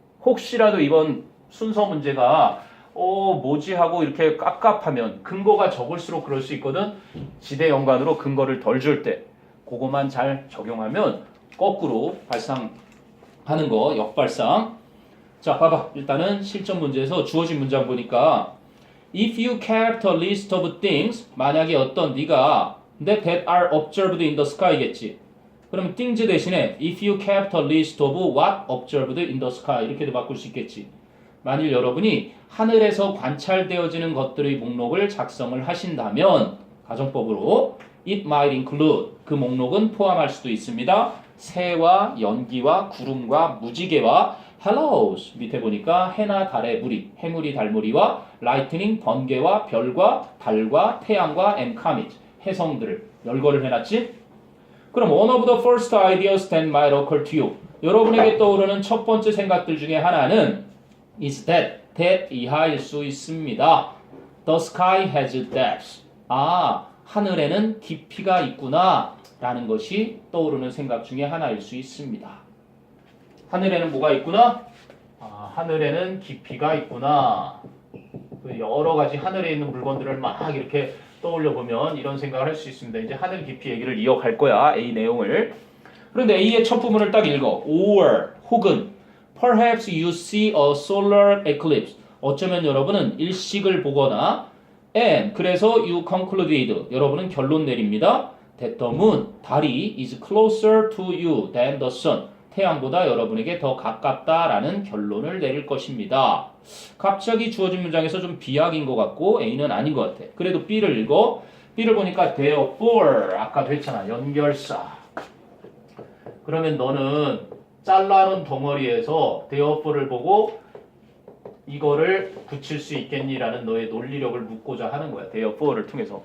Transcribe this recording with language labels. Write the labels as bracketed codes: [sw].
[ko] 혹시라도 이번 순서 문제가 뭐지 하고 이렇게 깝깝하면 근거가 적을수록 그럴 수 있거든. 지대 연관으로 근거를 덜 줄 때 그거만 잘 적용하면 거꾸로 발상하는 거 역발상. 자 봐봐. [en] 일단은 실전 문제에서 주어진 문장 보니까 If you kept a list of things [ko] 만약에 어떤 네가 [en] that are observed in the sky겠지. [ko] 그럼 [en] things [ko] 대신에 [en] if you kept a list of what observed in the sky [ko] 이렇게도 바꿀 수 있겠지. 만일 여러분이 하늘에서 관찰되어지는 것들의 목록을 작성을 하신다면 가정법으로 [en] it might include [ko] 그 목록은 포함할 수도 있습니다. 새와 연기와 구름과 무지개와 hellos 밑에 보니까 해나 달의 무리, 해무리 달무리와 lightning 번개와 별과 달과 태양과 [en] and comet [ko] 해성들을 열거를 해놨지. 그럼 [en] one of the first ideas that might occur to you [ko] 여러분에게 떠오르는 첫 번째 생각들 중에 하나는 [en] is that [ko] 이하일 수 있습니다. [en] The sky has depths. [ko] 하늘에는 깊이가 있구나 라는 것이 떠오르는 생각 중에 하나일 수 있습니다. 하늘에는 뭐가 있구나? 하늘에는 깊이가 있구나. 여러 가지 하늘에 있는 물건들을 막 이렇게 떠올려 보면 이런 생각을 할 수 있습니다. 이제 하늘 깊이 얘기를 이어갈 거야. A 내용을. 그런데 A의 첫 부분을 딱 읽어. [en] or [ko] 혹은 [en] perhaps you see a solar eclipse. [ko] 어쩌면 여러분은 일식을 보거나 [en] and [ko] 그래서 [en] you concluded. [ko] 여러분은 결론 내립니다. [en] that the moon, [ko] 달이 [en] is closer to you than the sun. [ko] 태양보다 여러분에게 더 가깝다라는 결론을 내릴 것입니다. 갑자기 주어진 문장에서 좀 비약인 것 같고 A는 아닌 것 같아. 그래도 B를 읽어. B를 보니까 therefore 아까도 했잖아. 연결사. 그러면 너는 잘라놓은 덩어리에서 therefore를 보고 이거를 붙일 수 있겠니라는 너의 논리력을 묻고자 하는 거야. therefore를 통해서.